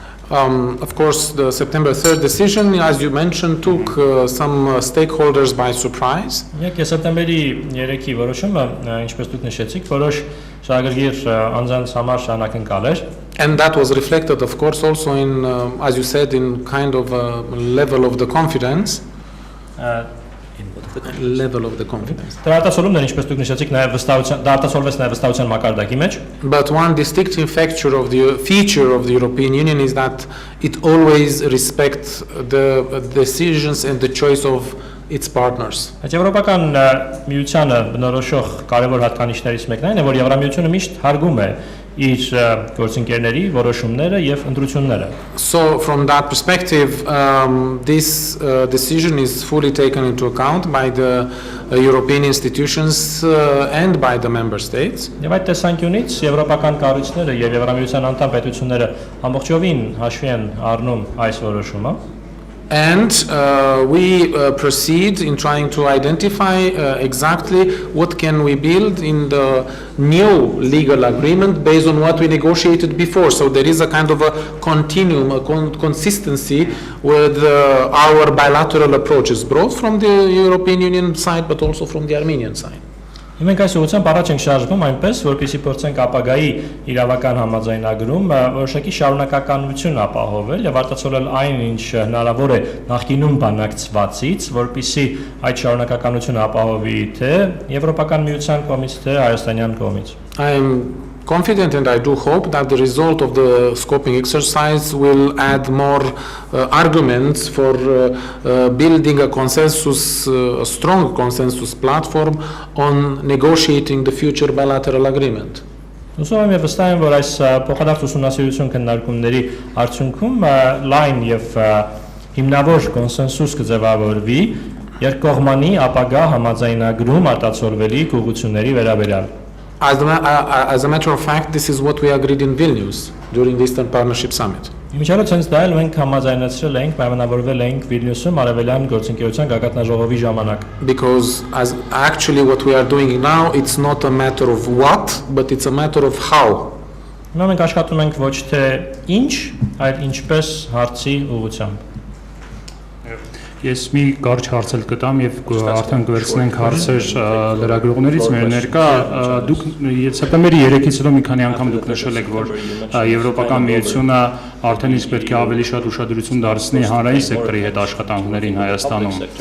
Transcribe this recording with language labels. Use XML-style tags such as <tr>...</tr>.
<en>Of course, the September 3rd decision, as you mentioned, took some stakeholders by surprise.</en> <hy>Սեպտեմբերի 3-ի որոշումը, ինչպես դուք նշեցիք, որոշ շահագրգիռ անձանց համար շարունակընկալ էր։</hy> <en>And that was reflected, of course, also in, as you said, in kind of a level of the confidence. Level of the confidence.</en> <hy>ինչպես դուք նշեցիք, նաև վստահության, դա արտասովորվեց նաև վստահության մակարդակի մեջ։</hy> <en>But one distinctive feature of the European Union is that it always respects the decisions and the choice of its partners.</en> <hy>Եվրոպական միությանը բնորոշող կարևոր հատկանիշներից մեկն այն է, որ Եվրամիությունը միշտ հարգում է իր գործընկերների որոշումները եւ ընտրությունները։</hy> <en>So from that perspective, this decision is fully taken into account by the European institutions and by the member states.</en> <hy>Եվ այդ տեսանկյունից եվրոպական կառույցները եւ Եվրամիության անդամ պետությունները ամբողջովին հաշվի են առնում այս որոշումը։</hy> <en>And we proceed in trying to identify exactly what can we build in the new legal agreement based on what we negotiated before. So there is a kind of a continuum, a consistency with our bilateral approaches, both from the European Union side but also from the Armenian side.</en> <hy>Մենք այս ուղղությամբ առաջ ենք շարժվում այնպես, որպեսզի փորձենք ապագայի իրավական համաձայնագրում որոշակի շարունակականություն ապահովել եւ արտացոլել այն, ինչ հնարավոր է նախկինում բանակցվածից, որպեսզի այդ շարունակականությունը ապահովի թե Եվրոպական միության կողմից, թե հայաստանյան կողմից։</hy> <en>I am confident and I do hope that the result of the scoping exercise will add more arguments for building a consensus, a strong consensus platform on negotiating the future bilateral agreement.</en> <hy>Ուսում եմ եւ վստահ եմ, որ այս փոխադարձ ուսումնասիրություն քննարկումների արդյունքում լայն եւ հիմնավոր կոնսենսուս կձևավորվի երկկողմանի ապագա համաձայնագրում արտացոլվելիք ուղղությունների վերաբերյալ։</hy> <en>As a matter of fact, this is what we agreed in Vilnius during the Eastern Partnership Summit.</en> <hy>Իմիջիալոց հենց դա էլ մենք համաձայնեցրել էինք, պայմանավորվել էինք Վիլնյուսում արևելյան գործընկերության գագաթնաժողովի ժամանակ։</hy> <en>Because as actually what we are doing now, it's not a matter of what, but it's a matter of how.</en> <hy>Հիմա մենք աշխատում ենք ոչ թե ինչ, այլ ինչպես հարցի ուղղությամբ։ Ես մի կարճ հարց էլ կտամ եւ արդեն կվերցնենք հարցեր լրագրողներից մեր ներկա դուք սեպտեմբերի 3-ից հետո մի քանի անգամ դուք նշել եք որ Եվրոպական միությունը արդեն իսկ պետք է ավելի շատ ուշադրություն դարձնի հանրային սեկտորի հետ աշխատանքներին Հայաստանում</hy>